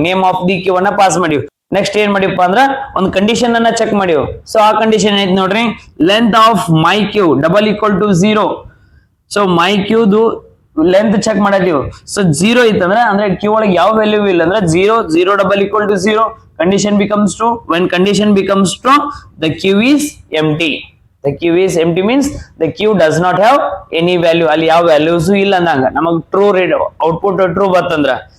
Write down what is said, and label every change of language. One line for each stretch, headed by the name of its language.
Kannada: Name of the Q ಅನ್ನ pass ಮಾಡಿವು. Next ಏನ್ ಮಾಡಿವಪ್ಪ ಅಂದ್ರ ಒಂದು ಕಂಡೀಷನ್ ಅನ್ನ ಚೆಕ್ ಮಾಡಿವು. ಸೊ ಆ ಕಂಡೀಷನ್ ಐತಿ ನೋಡ್ರಿ,
English: Length of my q double equal to 0.
Kannada: So my ಕ್ಯೂದು length check ಮಾಡಿದೀವಿ. ಸೊ 0 ಇತ್ತಂದ್ರೆ ಅಂದ್ರೆ ಕ್ಯೂ ಒಳಗೆ ಯಾವ ವ್ಯಾಲ್ಯೂ ಇಲ್ಲ ಅಂದ್ರೆ 0 double equal to 0.
English: Condition becomes true. When condition becomes true, the queue is empty. The queue is empty means the queue does not have any value.
Kannada: ಅಲ್ಲಿ ಯಾವ values ಇಲ್ಲ ಅಂದಂಗ ನಮಗೆ ಟ್ರೂ ಔಟ್ಪುಟ್ ಟ್ರೂ ಬರ್ತಂದ್ರ.